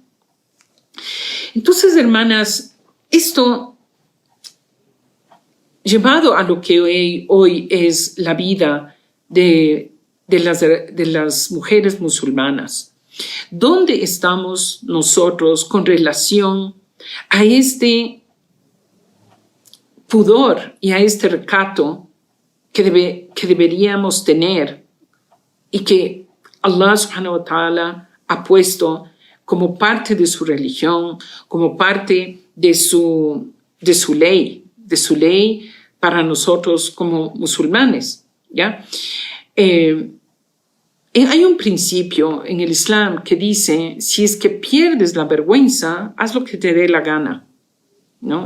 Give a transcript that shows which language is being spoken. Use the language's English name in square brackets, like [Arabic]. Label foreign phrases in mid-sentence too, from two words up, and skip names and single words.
[Spanish] Entonces, hermanas, esto llevado a lo que hoy es la vida de las mujeres musulmanas. ¿Dónde estamos nosotros con relación a este pudor y a este recato que deberíamos tener y que Allah [Arabic] سبحانه وتعالى [Spanish] ha puesto como parte de su religión, como parte de su ley para nosotros como musulmanes, ¿ya? Hay un principio en el Islam que dice, si es que pierdes la vergüenza, haz lo que te dé la gana, ¿no?